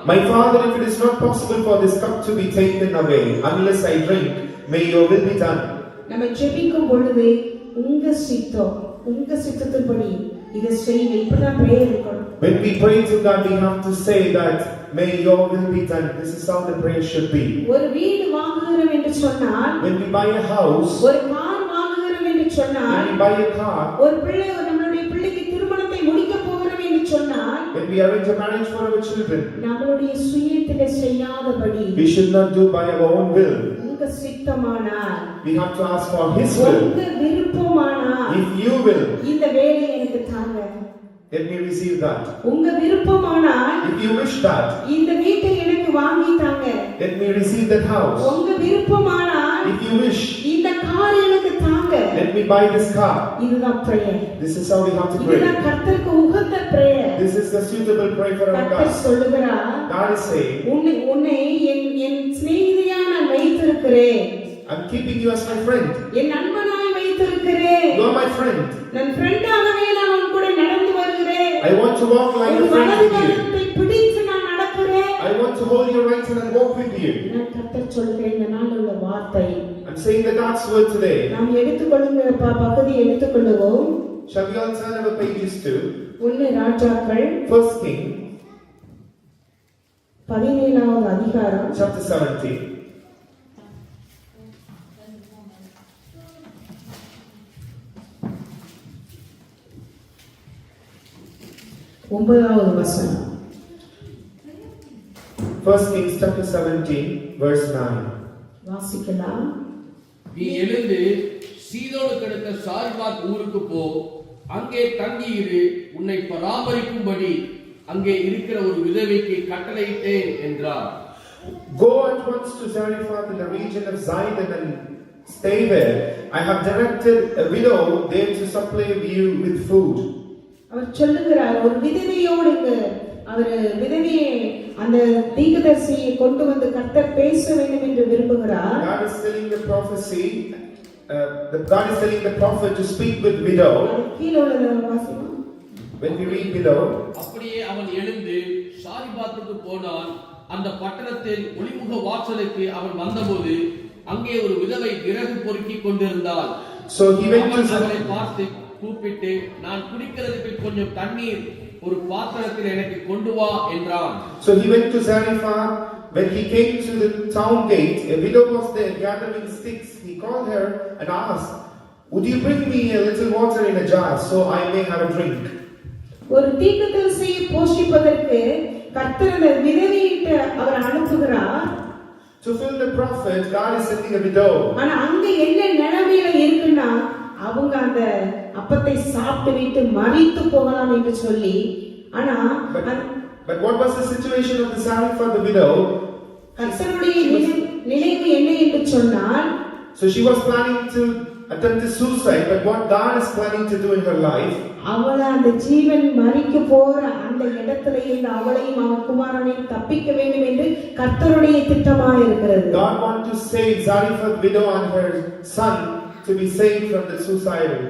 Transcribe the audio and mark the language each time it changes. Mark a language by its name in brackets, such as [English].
[English] "My Father, if it is not possible for this cup to be taken away unless I drink, may your will be done." [Tamil] நம்ம ஜெபிக்கும் பொழுது உங்க சித்தத்தின்படி இதை செய்யுங்க. இப்படிதான் பிரேயர் இருக்கணும். [English] When we pray to God, we have to say that, "May your will be done." This is how the prayer should be. [Tamil] ஒரு வீடு வாங்குகிற வாங்குகிறோம் என்று சொன்னால், [English] when we buy a house, [Tamil] ஒரு கார் வாங்குகிறோம் என்று சொன்னால், [English] when we buy a car, [Tamil] ஒரு நம்மளுடைய பிள்ளைக்கு திருமணத்தை முடிக்க போகிறோம் என்று சொன்னால், [English] when we arrange a marriage for our children, [Tamil] நம்மளுடைய சுயத்திலே செய்யாதபடி [English] we should not do by our own will. [Tamil] உங்க சித்தமானால், [English] We have to ask for His will. [Tamil] உங்க விருப்பமானால், [English] If you will, [Tamil] இந்த வேலையை எனக்கு தாங்க. [English] let me receive that. [Tamil] உங்க விருப்பமானால், [English] If you wish that, [Tamil] இந்த வீட்டை எனக்கு வாங்கி தாங்க. [English] let me receive that house. [Tamil] உங்க விருப்பமானால், [English] If you wish, [Tamil] இந்த கார் எனக்கு தாங்க. [English] let me buy this car. [Tamil] இதுதான் prayer. [English] This is how we have to pray. [Tamil] இதுதான் கர்த்தருக்கு உகந்த prayer. [English] This is the suitable prayer for our [Tamil] கர்த்தர் [English] God. [Tamil] சொல்லுகிறார், [English] God is saying, [Tamil] உன்னை என் சிநேகிதியா நான் வைத்திருக்கிறேன். [English] I'm keeping you as my friend. [Tamil] என் நண்பனாய் வைத்திருக்கிறேன். [English] You are my friend. [Tamil] நான் ஃப்ரெண்டாகவே நான் உன் கூட நடந்து வருகிறேன். [English] I want to walk like a friend with you. [Tamil] வலதுகரத்தை பிடித்து நான் நடக்கிறேன். [English] I want to hold your right hand and walk with you. [Tamil] நான் கர்த்தர் சொல்கிற இந்த நாள் உள்ள வார்த்தை. [English] I'm saying the God's word today. [Tamil] நாம் எடுத்துக்கொள்ளுங்கிற பகுதியை எடுத்துக்கொள்ளுவோம். [English] Shall we all turn our pages to [Tamil] 1 ராஜாக்கள் [English] 1 King [Tamil] 17வது அதிகாரம் [English] chapter 17. [Tamil] ஒன்பதாவது வசனம். [English] 1 Kings chapter 17 verse 9. [Tamil] வாசிக்கலாம். நீ எழுந்து சீதோனுக்கு அடுத்த சாரிபாத் ஊருக்கு போ, அங்கே தங்கியிரு, உன்னை பராமரிக்கும்படி அங்கே இருக்கிற ஒரு விதவைக்கு கட்டளையிட்டேன் என்றார். [English] Go at once to Zarephath in the region of Zidon and stay there. I have directed a widow there to supply you with food. [Tamil] அவர் சொல்லுகிறார், ஒரு விதவையோடு அவர் விதவையை அந்த தீர்க்கதரிசியை கொண்டு வந்து கர்த்தர் பேச வேண்டும் என்று விரும்புகிறார். [English] God is telling the prophecy, God is telling the prophet to speak with widow. [Tamil] கீழே உள்ள வாசிக்கலாம். [English] When we read below, [Tamil] அப்படியே அவன் எழுந்து சாரிபாத்துக்கு போனான். அந்த பட்டணத்தில் ஒளிமுக வாசலுக்கு அவன் வந்தபோது அங்கே ஒரு விதவை விறகு பொறுக்கி கொண்டிருந்தாள். [English] so he went to [Tamil] அவளை பார்த்து கூப்பிட்டு, நான் குடிக்கிறதுக்கு கொஞ்சம் தண்ணீர் ஒரு பாத்திரத்தில் எனக்கு கொண்டு வா என்றான். [English] So he went to Zarephath. When he came to the town gate, a widow was there gathering sticks. He called her and asked, "Would you bring me a little water in a jar so I may have a drink?" [Tamil] ஒரு தீர்க்கதரிசியை போஷிப்பதற்கு கர்த்தர் அந்த விதவையிட்ட அவர் அனுப்புகிறார். [English] To fill the prophet, God is sending a widow. [Tamil] ஆனா அங்க என்ன நிலைமையில இருக்குன்னா, அவங்க அந்த அப்பத்தை சாப்பிட்டு விட்டு மரித்து போகலாம் என்று சொல்லி, ஆனா [English] But what was the situation of the Zarephath, the widow? [Tamil] கர்த்தருடைய நினைவு என்ன என்று சொன்னால், [English] So she was planning to attempt suicide, but what God is planning to do in her life, [Tamil] அவளை அந்த ஜீவன் மரிக்க போற அந்த இடத்துல இருந்து அவளையும் அவன் குமாரனையும் தப்பிக்க வேண்டும் என்று கர்த்தருடைய திட்டமாக இருக்கிறது. [English] God want to save Zarephath widow and her son to be saved from the suicide.